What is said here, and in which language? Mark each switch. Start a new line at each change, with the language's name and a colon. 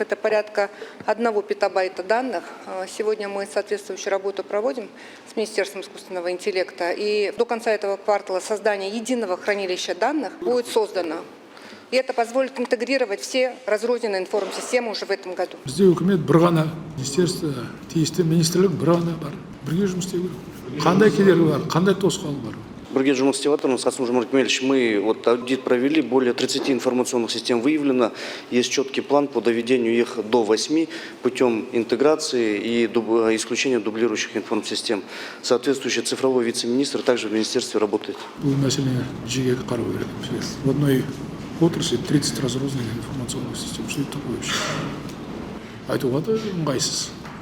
Russian: Это порядка 1 петабайта данных. Сегодня мы соответствующую работу проводим с Министерством искусственного интеллекта. И до конца этого квартала создание единого хранилища данных будет создано. И это позволит интегрировать все разрозненные информсистемы уже в этом году.
Kazakh: Бізде үкімет бір ғана министерство, тиісті министрлік бір ғана бар. Бірге жұмыс істеу керек. Қандай кедергі бар, қандай тосқауыл бар? Бірге жұмыс істеп жатырмыз,
Russian: Касым-Жомарт Кемелевич, мы вот аудит провели, более 30 информационных систем выявлено, есть четкий план по доведению их до 8 путем интеграции и исключения дублирующих информсистем. Соответствующий цифровой вице-министр также в министерстве работает.
Kazakh: Бұл мәселені жиі қарау керек.
Russian: В одной отрасли 30 разрозненных информационных систем. Что это такое вообще?
Kazakh: Айтуға да ыңғайсыз.